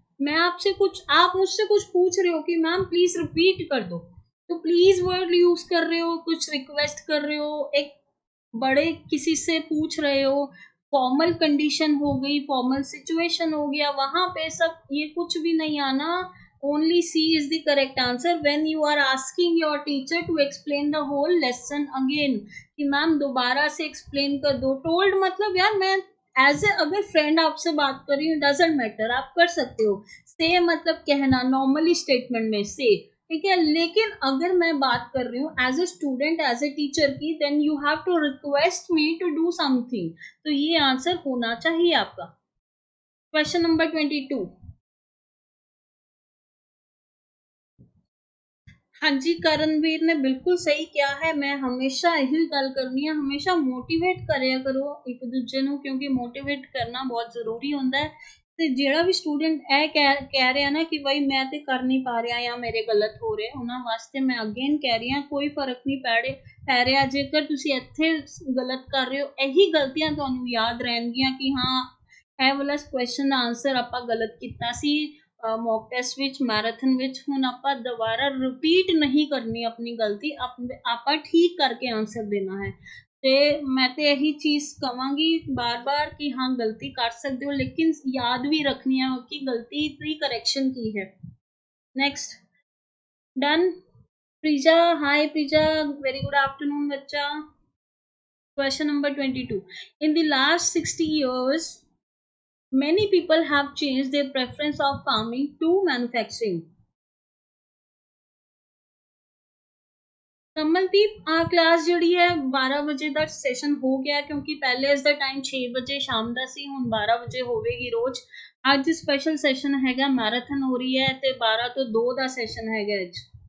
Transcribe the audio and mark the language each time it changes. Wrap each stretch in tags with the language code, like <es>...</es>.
<hi>मैं आपसे कुछ, आप मुझसे कुछ पूछ रहे हो कि मैम प्लीज रिपीट कर दो, तो प्लीज वर्ड यूज कर रहे हो. कुछ रिक्वेस्ट कर रहे हो, एक बड़े किसी से पूछ रहे हो, फॉर्मल कंडीशन हो गई, फॉर्मल सिचुएशन हो गया, वहां पे सब ये कुछ भी नहीं आना.</hi> <en>Only C is the correct answer when you are asking your teacher to explain the whole lesson again.</en> <hi>कि मैम दोबारा से explain कर दो. told मतलब यार मैं एज ए अगर फ्रेंड आपसे बात कर रही हूँ,</hi> <en>doesn't matter,</en> <hi>आप कर सकते हो. से मतलब कहना, नॉर्मली स्टेटमेंट में से, ठीक है. लेकिन अगर मैं बात कर रही हूँ as a student, as a teacher की,</hi> <en>Then you have to request me to do something.</en> <hi>तो ये आंसर होना चाहिए आपका.</hi> <en>Question number 22।</en> <hi>हाँ जी, करणवीर ने बिल्कुल सही किया है।</hi> <pa>मैं हमेशा यही गल करनी है, हमेशा मोटिवेट करिया करो एक दूजे ਨੂੰ,</pa> <hi>क्योंकि मोटिवेट करना बहुत जरूरी होता है।</hi> <pa>ਤੇ ਜਿਹੜਾ ਵੀ ਸਟੂਡੈਂਟ ਇਹ ਕਹਿ ਰਿਹਾ ਨਾ ਕਿ ਬਈ ਮੈਂ ਤੇ ਕਰ ਨਹੀਂ ਪਾ ਰਿਹਾ ਜਾਂ ਮੇਰੇ ਗਲਤ ਹੋ ਰਿਹਾ, ਉਹਨਾਂ ਵਾਸਤੇ ਮੈਂ ਅਗੇਨ ਕਹਿ ਰਹੀ ਹਾਂ ਕੋਈ ਫਰਕ ਨਹੀਂ ਪੈ ਰਿਹਾ। ਜੇਕਰ ਤੁਸੀਂ ਇੱਥੇ ਗਲਤ ਕਰ ਰਹੇ ਹੋ, ਇਹੀ ਗਲਤੀਆਂ ਤੁਹਾਨੂੰ ਯਾਦ ਰਹਿਣਗੀਆਂ ਕਿ ਹਾਂ ਇਹ ਵਾਲਾ ਕੁਐਸਚਨ ਦਾ ਆਨਸਰ ਆਪਾਂ ਗਲਤ ਕੀਤਾ ਸੀ ਮੌਕ ਟੈਸਟ ਵਿੱਚ, ਮੈਰਾਥਨ ਵਿੱਚ। ਹੁਣ ਆਪਾਂ ਦੁਬਾਰਾ ਰਿਪੀਟ ਨਹੀਂ ਕਰਨੀ ਆਪਣੀ ਗਲਤੀ, ਆਪਾਂ ਠੀਕ ਕਰਕੇ ਆਨਸਰ ਦੇਣਾ ਹੈ। ਤੇ ਮੈਂ ਤੇ ਇਹੀ ਚੀਜ਼ ਕਵਾਂਗੀ ਬਾਰ-ਬਾਰ ਕਿ ਹਾਂ ਗਲਤੀ ਕਰ ਸਕਦੇ ਹੋ, ਲੇਕਿਨ ਯਾਦ ਵੀ ਰੱਖਣੀ ਹੈ ਕਿ ਗਲਤੀ ਦੀ ਕਰੈਕਸ਼ਨ ਕੀ ਹੈ।</pa> <en>Next done. Preeja, hi Preeja, very good afternoon बच्चा। Question number 22। In the last 60 years, many people have changed their preference of farming to manufacturing.</en> <pa>Kamaldeep uh class जिहड़ी है 12 बजे ਦਾ ਸੈਸ਼ਨ ਹੋ ਗਿਆ, ਕਿਉਂਕਿ ਪਹਿਲੇ ਇਸ ਦਾ ਟਾਈਮ 6 ਵਜੇ ਸ਼ਾਮ ਦਾ ਸੀ, ਹੁਣ 12 ਵਜੇ ਹੋਵੇਗੀ ਰੋਜ਼। ਅੱਜ ਸਪੈਸ਼ਲ ਸੈਸ਼ਨ ਹੈਗਾ, ਮੈਰਾਥਨ ਹੋ ਰਹੀ ਹੈ ਤੇ 12 ਤੋਂ 2 ਦਾ ਸੈਸ਼ਨ ਹੈਗਾ ਅੱਜ।</pa>